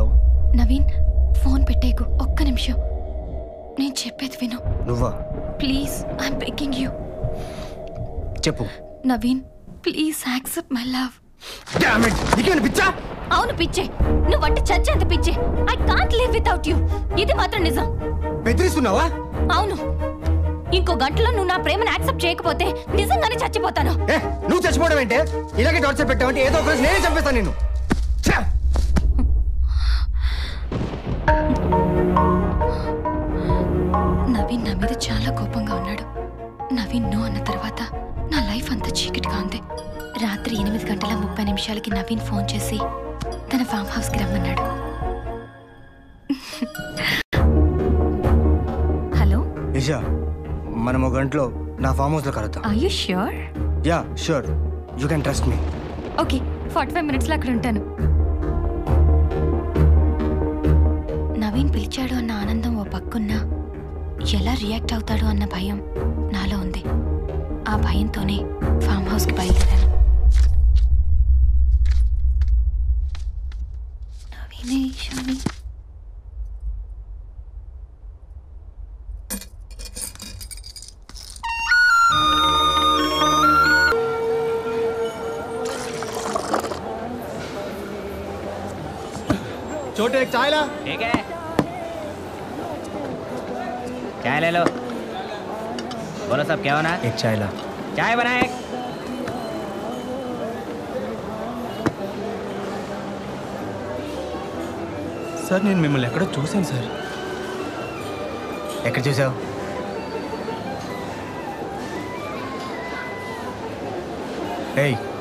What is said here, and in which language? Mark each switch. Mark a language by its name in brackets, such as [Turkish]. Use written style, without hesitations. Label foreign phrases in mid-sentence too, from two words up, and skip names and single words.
[Telugu] నవీన్, ఫోన్ పెట్టేకు. ఒక్క నిమిషం, నేను చెప్పేది విను. నువ్వా? [English] Please, I'm begging you. [Telugu] చెప్పు. [English] Naveen, please accept my love. [Telugu] పిచ్చా? అవును పిచ్చే. నువ్వంటే చచ్చేంత పిచ్చే. [English] I can't live without you. [Telugu] ఇది మాత్రం నిజం. బెదిరిస్తున్నావా? అవును. ఇంకో గంటలో నువ్వు నా ప్రేమను యాక్సెప్ట్ చేయకపోతే నిజంగానే చచ్చిపోతాను. నువ్వు చచ్చిపోవడం ఏంటే? ఇలాగే టార్చర్ పెట్టావంటే ఏదో ఒక రోజు నేనే చంపేస్తాను నిన్ను. నవీన్ నా మీద చాలా కోపంగా ఉన్నాడు. నవీన్ నో అన్న తర్వాత నా లైఫ్ అంతా చీకటిగా ఉంది. రాత్రి 8:30 నవీన్ ఫోన్ చేసి తన [English] farm houseకి [Telugu] రమ్మన్నాడు. హలో ఇషా, మనం ఒక గంటలో నా [English] farm houseలో [Telugu] కలుద్దాం. [English] Are you sure? Ya sure, you can trust me. [Telugu] ఓకే, 45 మినిట్స్లో అక్కడ ఉంటాను. నవీన్ పిలిచాడు అన్న ఆనందం ఓ పక్కున్నా, ఎలా రియాక్ట్ అవుతాడు అన్న భయం నాలో ఉంది. ఆ భయంతోనే [English] farm houseకి [Telugu] బయలుదేరాను. నవీనే షామి. [Hindi] छोटे एक चाय ला. ठीक है, चाय ले लो. बोलो सब, क्या होना? एक चाय ला. चाय बनाए. [Telugu] సార్, నేను మిమ్మల్ని ఎక్కడో చూశాను సార్. ఎక్కడ చూసావు? ఏయ్,